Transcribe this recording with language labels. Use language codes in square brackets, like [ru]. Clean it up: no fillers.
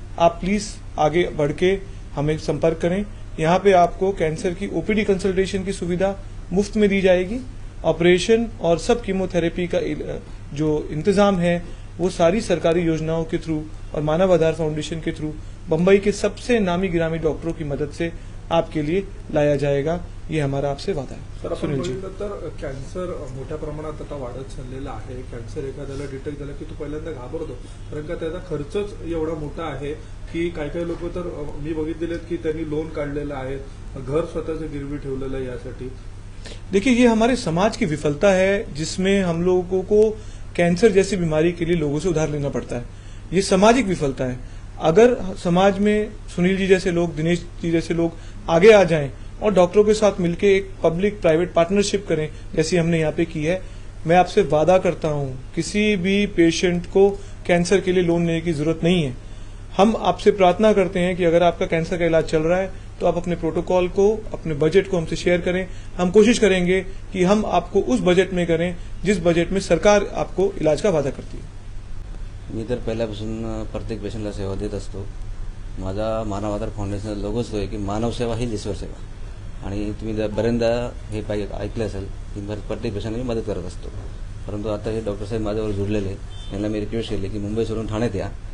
[hi] आप प्लीज आगे बढ़ के हमें संपर्क करें। यहाँ पे आपको कैंसर की ओपीडी कंसल्टेशन की सुविधा मुफ्त में दी जाएगी। ऑपरेशन और सब कीमोथेरेपी का जो इंतजाम है वो सारी सरकारी योजनाओं के थ्रू और मानव आधार फाउंडेशन के थ्रू बंबई के सबसे नामी गिरामी डॉक्टरों की मदद से आपके लिए लाया जाएगा। ये हमारा आपसे वादा है। [mr] सर आपण बघितलं तर कॅन्सर मोठ्या प्रमाणात आता वाढत चाललेला आहे। कॅन्सर एखाद्याला डिटेक्ट झालं की तो पहिल्यांदा घाबरतो, कारण का त्याचा खर्चच एवढा मोठा आहे की काही लोक तर मी बघितलेले की त्यांनी लोन काढलेलं आहे, घर स्वतःचं गिरवी ठेवलेलं आहे यासाठी। [hi] देखिए, ये हमारे समाज की विफलता है जिसमें हम लोगों को कैंसर जैसी बीमारी के लिए लोगों से उधार लेना पड़ता है। ये सामाजिक विफलता है। अगर समाज में सुनील जी जैसे लोग, दिनेश जी जैसे लोग आगे आ जाएं और डॉक्टरों के साथ मिलकर एक पब्लिक प्राइवेट पार्टनरशिप करें जैसी हमने यहाँ पे की है, मैं आपसे वादा करता हूँ किसी भी पेशेंट को कैंसर के लिए लोन लेने की जरूरत नहीं है। हम आपसे प्रार्थना करते हैं कि अगर आपका कैंसर का इलाज चल रहा है तो आप अपने प्रोटोकॉल को, अपने बजट को हमसे शेयर करें। हम कोशिश करेंगे कि हम आपको उस बजट में करें जिस बजट में सरकार आपको इलाज का वादा करती है। [mr] मी तर पहिल्यापासून प्रत्येक पेशंटला सेवा देत असतो। माझा मानव आधार फाउंडेशनचा लोगोच तो आहे की मानव सेवा ही ईश्वर सेवा। आणि तुम्ही बऱ्याचदा हे ऐकलं असेल की प्रत्येक पेशंटला मदत करत असतो। परंतु आता हे डॉक्टर साहेब माझ्यावर जुळलेले, त्यांना मी रिक्वेस्ट केली की मुंबई सोडून ठाण्यात या।